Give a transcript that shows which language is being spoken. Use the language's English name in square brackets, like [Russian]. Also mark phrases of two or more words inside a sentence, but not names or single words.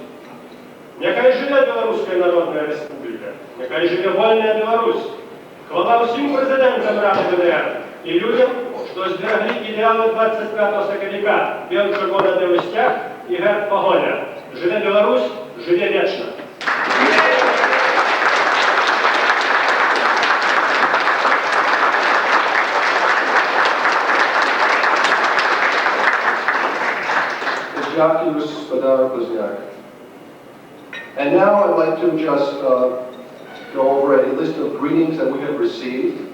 [Belarusian] Няхай жыве Беларуская Народная Рэспубліка, няхай жыве вольная Беларусь. Хвала ўсім прэзідэнтам Рады БНР і людям, што збераглі ідэалы 25 сакавіка, бел-чырвона-белы сцяг і герб пагоня. Жыве Беларусь, жыве вечна. [English] And now I'd like to just go over a list of greetings that we have received.